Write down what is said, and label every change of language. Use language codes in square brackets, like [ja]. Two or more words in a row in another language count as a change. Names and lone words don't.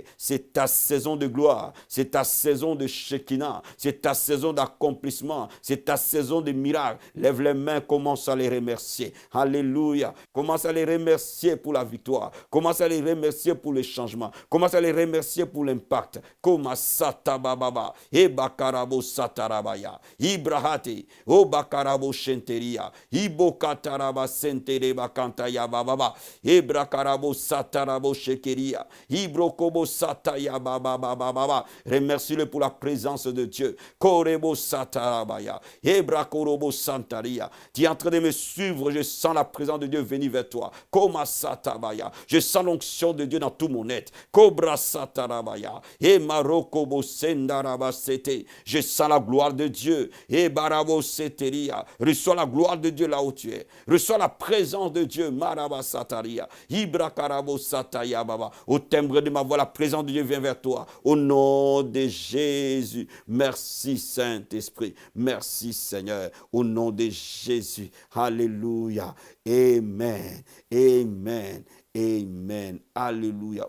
[fr] C'est ta saison de gloire. C'est ta saison de Shekinah. C'est ta saison d'accomplissement. C'est ta saison de miracle. Lève les mains, commence à les remercier. Alléluia. Commence à les remercier pour la victoire. Commence à les remercier pour le changement. Commence à les remercier pour l'impact. Koma satabababa. Ebakarabo satarabaya. Ibrahati. Obakarabo shenteria. Ibokataraba sentereba kantaya bababa. Ebrakarabo satarabo shekeria. Ibrokobo sataya bababa. Remercie-le pour la présence de Dieu. Korebo satarabaya. Ebrakorobo santaria. Tu es en train de me suivre. Je sens la présence de Dieu venir vers toi. Koma satabaya. Je sens l'onction de Dieu dans tout mon être. Kobra satarabaya. E marokobo sendaraba sete. Je sens la gloire de Dieu. E barabo seteria. Reçois la gloire de Dieu là où tu es. Reçois la présence de Dieu. Maraba sataria. Ibrakarabo sataya baba. Au timbre de ma voix, la présence de Dieu vient vers toi. Au nom de Jésus. Merci Saint-Esprit. Merci Seigneur. Au nom de Jésus. Alléluia. Amen. Amen. Amen. Alléluia.